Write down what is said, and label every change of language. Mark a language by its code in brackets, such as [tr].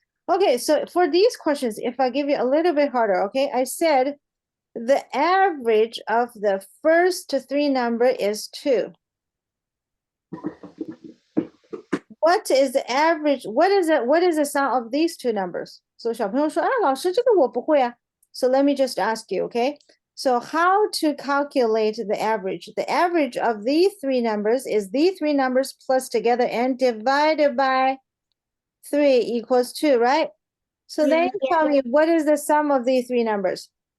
[en] Okay, so for these questions, if I give you a little bit harder, okay, I said the average of the first 3 number is 2. What is the average? What is the sum of these 2 numbers? [zh] So 小朋友说，老师这个我不会啊。 [en] So let me just ask you, okay? So how to calculate the average? The average of these 3 numbers is these 3 numbers plus together and divided by 3 equals 2, right? So then Yeah. you tell me what is the sum of these 3 numbers?